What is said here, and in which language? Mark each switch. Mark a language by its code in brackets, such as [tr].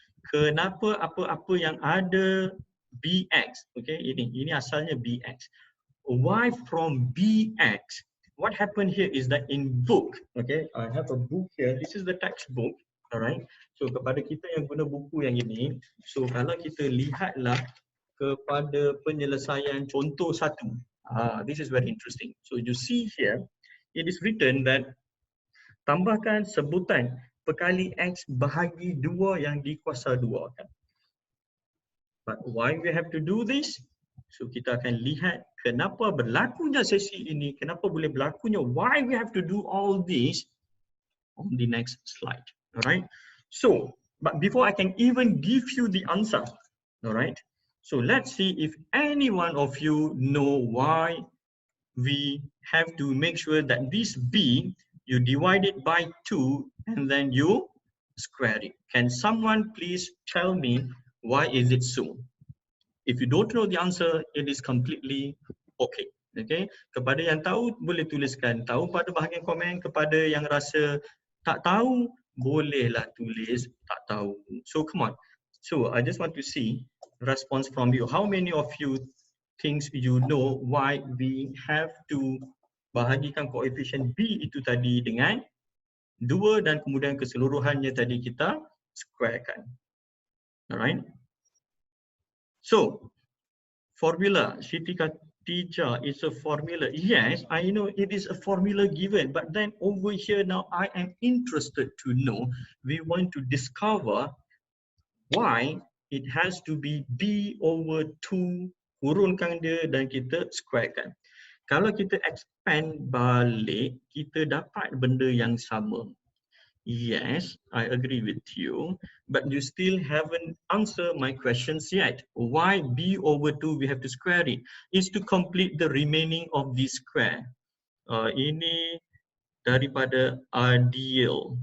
[ms] Kenapa apa-apa yang ada bx, okay, ini asalnya bx. [en] Why from bx? What happened here is that in book, okay, I have a book here. This is the textbook. Alright, [ms] so kepada kita yang guna buku yang ini, so kalau kita lihatlah kepada penyelesaian contoh 1, [en] this is very interesting. So you see here, it is written that [ms] tambahkan sebutan perkali x bahagi 2 yang dikuasa 2 kan. [en] But why we have to do this? [ms] So kita akan lihat kenapa berlakunya sesi ini, kenapa boleh berlakunya, [en] why we have to do all this on the next slide. Alright, so but before I can even give you the answer, alright, so let's see if any one of you know why we have to make sure that this b, you divide it by 2 and then you square it. Can someone please tell me why is it so? If you don't know the answer, it is completely okay. [ms] Okay, kepada yang tahu boleh tuliskan tahu pada bahagian komen, kepada yang rasa tak tahu bolehlah tulis tak tahu. [en] So come on. So I just want to see response from you. How many of you thinks you know why we have to [ms] bahagikan koefisien B itu tadi dengan 2 dan kemudian keseluruhannya tadi kita squarekan. Alright. [en] So formula, Siti Khadijah, is a formula. Yes, I know it is a formula given, but then over here now I am interested to know, we want to discover why it has to be B over 2, [ms] kurunkan dia dan kita squarekan. Kalau kita expand balik, kita dapat benda yang sama. [en] Yes, I agree with you, but you still haven't answered my questions yet. Why b over 2 we have to square it? Is to complete the remaining of this square. [ms] Ini daripada ideal.